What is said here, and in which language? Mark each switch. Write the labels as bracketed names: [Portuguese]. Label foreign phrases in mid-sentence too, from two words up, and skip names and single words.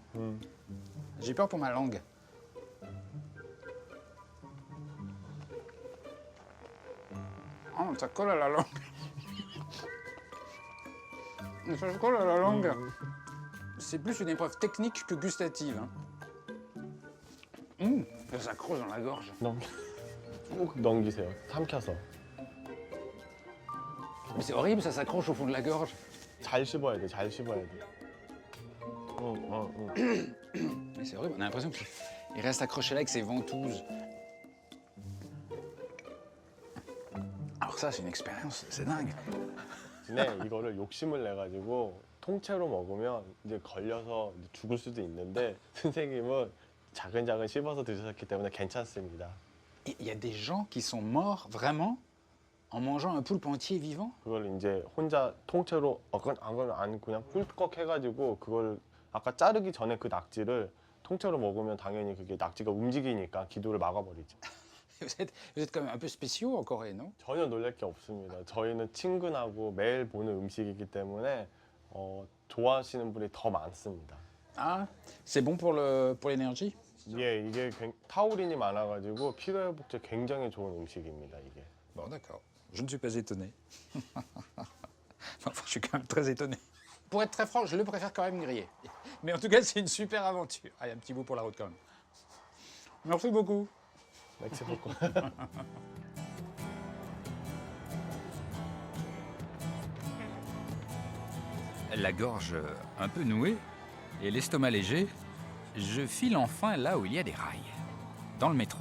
[French] J'ai peur pour ma langue. Oh, ça colle à la langue. Ça colle à la langue. C'est plus une épreuve technique que gustative. Hein. Ça s'accroche dans la gorge. [Korean] 꼭 넘기세요. 삼켜서. [French] Mais c'est horrible, ça s'accroche au fond de la gorge. [Korean] 잘 씹어야 돼. 잘 씹어야 돼. [French] Mais c'est horrible, on a l'impression qu'il reste accroché là avec ses ventouses. Alors ça, c'est une expérience, c'est dingue. [Korean] 근데 이거를 욕심을 내 가지고 통째로 먹으면 이제 걸려서 죽을 수도 있는데 선생님은 작은 씹어서 드셨기 때문에 괜찮습니다. [French] Il y a des gens qui sont morts vraiment en mangeant un poulpe entier vivant. [Korean] 그걸 이제 혼자 통째로 안 그냥 꿀꺽 해가지고 그걸 아까 자르기 전에 그 낙지를 통째로 먹으면 당연히 그게 낙지가 움직이니까 기도를 막아버리죠. [French] Vous êtes quand même un peu spéciaux en Corée, non? [Korean] 전혀 놀랄 게 없습니다. 저희는 친근하고 매일 보는 음식이기 때문에 좋아하시는 분이 더 많습니다. [French] Ah, c'est bon pour l'énergie? [Korean] 예, 이게 타우린이 많아가지고 피로회복제 굉장히 좋은 음식입니다. 이게. [French] Bon, d'accord. Je ne suis pas étonné. Enfin, je suis quand même très étonné. Pour être très franc, je le préfère quand même grillé. Mais en tout cas, c'est une super aventure. Ah, il y a un petit bout pour la route quand même. Merci beaucoup. Merci beaucoup. La gorge un peu nouée et l'estomac léger, je file enfin là où il y a des rails, dans le métro.